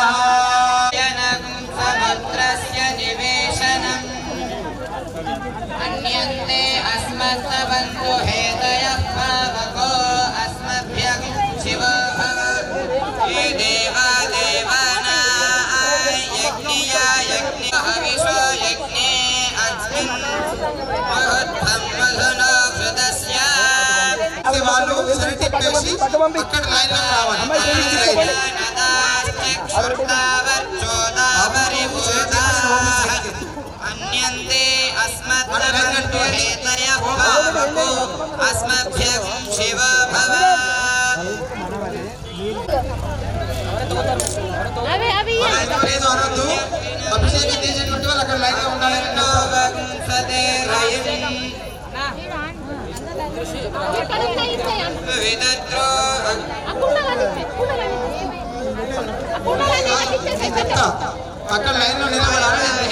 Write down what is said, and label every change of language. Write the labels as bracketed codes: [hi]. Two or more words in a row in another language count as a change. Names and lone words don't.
[sa] समुद्रस्य निवेशनम् अन्यन्ते अस्मत्तबन्धु हेतयः पावको अस्मभ्यं शिवो भव ये देवा देवानां यज्ञिया यज्ञ हविषो यज्ञे अस्मिन् महोत्थं मधुनो कृतस्य [te] వాళ్ళు సరిటి పేసి అక్కడ లైన్ లో రావాలి. [sa] अन्यन्ते अस्मत् हेतयः पावको अस्मभ्यं शिव भव [te] అభిషేకం చేసేటువంటి వాళ్ళు అక్కడ లైన్ లో ఉండాలి. అక్కడ లైన్ లో నిలబడాలి.